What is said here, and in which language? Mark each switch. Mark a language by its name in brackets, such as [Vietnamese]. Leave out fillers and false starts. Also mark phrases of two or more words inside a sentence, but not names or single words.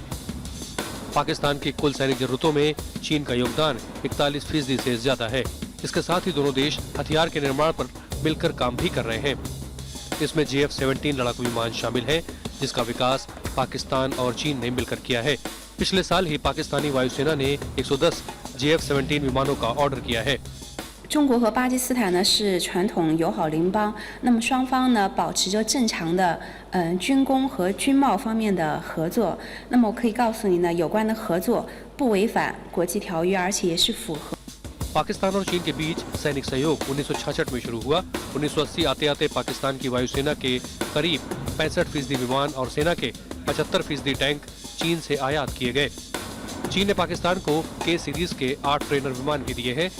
[Hindi] पाकिस्तान की कुल सैनिक जरूरतों में चीन का योगदान 41% से ज्यादा है। इसके साथ ही दोनों देश हथियार के निर्माण पर मिलकर काम भी कर रहे हैं। इसमें JF-17 लड़ाकू विमान शामिल है, जिसका विकास पाकिस्तान और चीन ने मिलकर किया है। पिछले साल ही पाकिस्तानी वायुसेना ने 110 JF-17 विमानों का ऑर्डर किया है। [Chinese] 中国和巴基斯坦呢是传统友好邻邦，那么双方呢保持着正常的军工和军贸方面的合作。那么我可以告诉你呢，有关的合作不违反国际条约，而且也是符合。 [Hindi] पाकिस्तान और चीन के बीच सैनिक सहयोग 1966 में शुरू हुआ। 1980 आते आते पाकिस्तान की वायुसेना के करीब 65% विमान और सेना के 75% टैंक चीन से आयात किए गए। चीन ने पाकिस्तान को K सीरीज के 8 ट्रेनर विमान भी दिए हैं।